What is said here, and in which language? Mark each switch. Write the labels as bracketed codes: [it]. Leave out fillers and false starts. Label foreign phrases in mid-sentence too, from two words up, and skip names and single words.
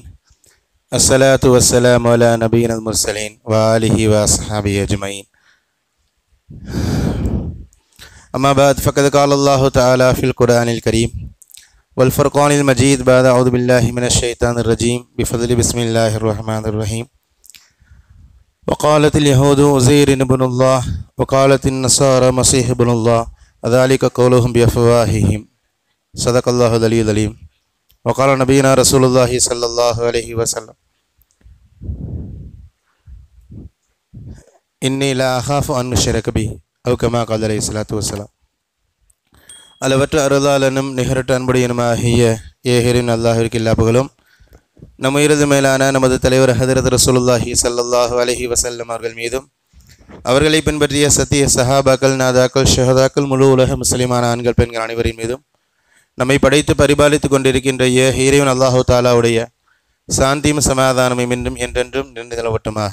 [ar] الصلاة والسلام على نبينا المرسلين و آله و أصحابه أجمعين. أما بعد فقد قال الله تعالى في القرآن الكريم والفرقان المجيد بعد أعوذ بالله من الشيطان الرجيم بفضل بسم الله الرحمن الرحيم. وقالت اليهود عزير ابن الله وقالت النصارى مسيح ابن الله ذلك قولهم بأفواههم صدق الله العلي العليم. وقال نبينا رسول الله صلى الله عليه وسلم إني لا أخاف أن أشرك به أو كما قال عليه الصلاة والسلام. [ta] அளவற்ற அருளாளனும் நிகரற்ற அன்புடையனுமாகிய ஏகரின் அல்லாஹ்விற்கு எல்லா புகழும். நம்ம இறுதி மேலான நமது தலைவர் ஹதரத் [ar] رسول الله صلى الله عليه وسلم [ta] அவர்கள் மீதும் அவர்களை பின்பற்றிய சத்திய சஹாபாக்கள், நாதாக்கள், ஷஹதாக்கள், முழு உலக முஸ்லிமான ஆண்கள், பெண்கள் அனைவரின் மீதும் நம்மை படைத்து பரிபாலித்து கொண்டிருக்கின்ற இறைவன் அல்லாஹு தாலாவுடைய சாந்தியும் சமாதானமும் இன்றும் என்றென்றும் நின்று நிலவட்டுமாக.